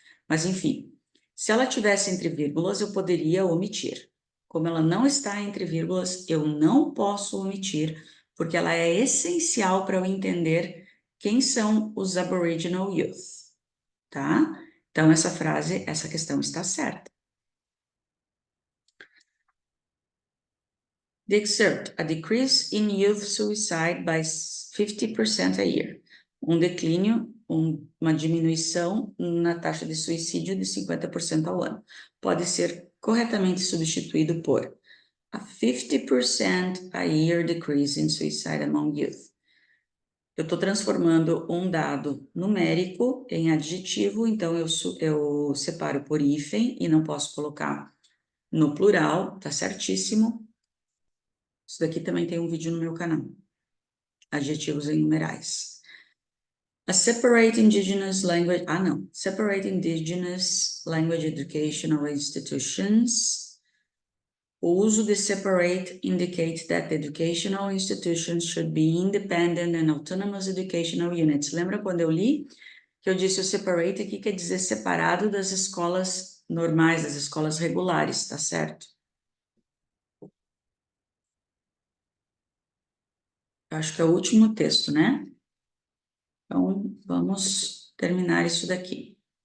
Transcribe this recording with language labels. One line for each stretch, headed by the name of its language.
Portuguese: Mas enfim, se ela tivesse entre vírgulas, eu poderia omitir. Como ela não está entre vírgulas, eu não posso omitir, porque ela é essencial para eu entender quem são os Aboriginal Youth, tá? Então, essa frase, essa questão está certa.
English: The excerpt, a decrease in youth suicide by 50% a year.
Portuguese: Um declínio, uma diminuição na taxa de suicídio de 50% ao ano. Pode ser corretamente substituído por
English: a 50% a year decrease in suicide among youth.
Portuguese: Eu estou transformando um dado numérico em adjetivo, então eu separo por hífen e não posso colocar no plural, tá certíssimo. Isso daqui também tem um vídeo no meu canal. Adjetivos em numerais.
English: A separate indigenous language... Separate indigenous language educational institutions.
Portuguese: O uso de
English: separate indicates that the educational institutions should be independent and autonomous educational units.
Portuguese: Lembra quando eu li? Que eu disse o separate aqui quer dizer separado das escolas normais, das escolas regulares, tá certo? Eu acho que é o último texto, né? Então, vamos terminar isso daqui.